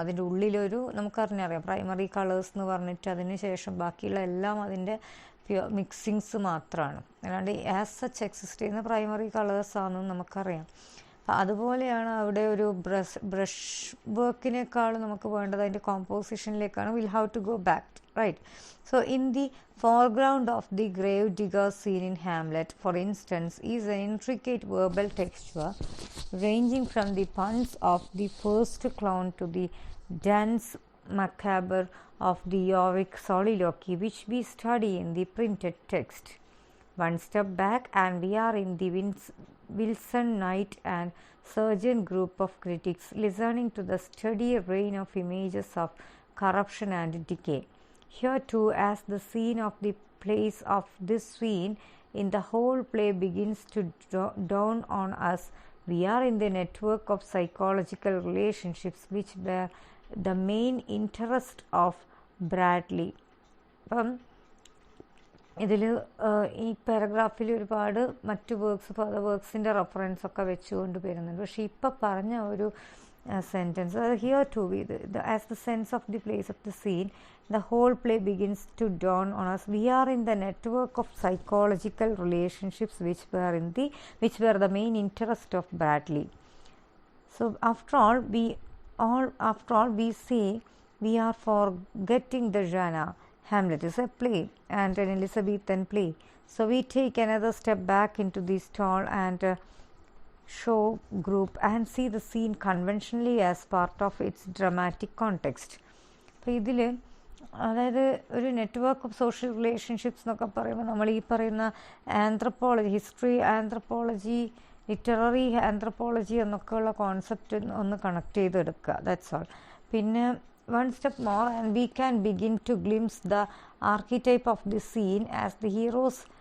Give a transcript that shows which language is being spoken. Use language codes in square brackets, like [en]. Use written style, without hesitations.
[ml] അതിൻ്റെ ഉള്ളിലൊരു നമുക്കറിഞ്ഞറിയാം primary colours എന്ന് പറഞ്ഞിട്ട് അതിന് ശേഷം ബാക്കിയുള്ള എല്ലാം അതിൻ്റെ മിക്സിങ്സ് മാത്രമാണ്, അല്ലാണ്ട് [en] as such [ml] എക്സിസ്റ്റ് ചെയ്യുന്ന പ്രൈമറി കളേഴ്സാണെന്ന് നമുക്കറിയാം. അതുപോലെയാണ് അവിടെ ഒരു ബ്രഷ് വർക്കിനേക്കാളും നമുക്ക് വേണ്ടത് അതിൻ്റെ കോമ്പോസിഷനിലേക്കാണ്. [en] Will have to go back, right? So in the foreground of the grave digger scene in Hamlet, for instance, is an intricate verbal texture ranging from the puns of the first clown to the dance macabre of the Yorick soliloquy, which we study in the printed text. One step back and we are in the Wilson Knight and Surgeon group of critics listening to the steady rain of images of corruption and decay. Here too, as the scene of the place of this scene in the whole play begins to dawn on us, we are in the network of psychological relationships which were the main interest of Bradley. [ml] ഇതിൽ ഈ പാരഗ്രാഫിൽ ഒരുപാട് മറ്റു വർക്ക്സിൻ്റെ reference ഒക്കെ വെച്ചുകൊണ്ട് വരുന്നുണ്ട്. പക്ഷേ ഇപ്പം പറഞ്ഞ ഒരു [en] sentence, here too as the sense of the place of the scene, the whole play begins to dawn on us, we are in the network of psychological relationships which were the main interest of Bradley. So after all we say we are forgetting the genre. Hamlet is a play and an Elizabethan play, so we take another step back into the stall and show group and see the scene conventionally as part of its dramatic context. [ml] അപ്പോൾ ഇതിൽ അതായത് ഒരു [en] network of social relationships [ml] എന്നൊക്കെ പറയുമ്പോൾ നമ്മൾ ഈ പറയുന്ന anthropology, history anthropology, literary anthropology എന്നൊക്കെയുള്ള കോൺസെപ്റ്റ് ഒന്ന് കണക്ട് ചെയ്തെടുക്കുക, [en] That's all. പിന്നെ one step more and we can begin to glimpse the archetype of the scene as the hero's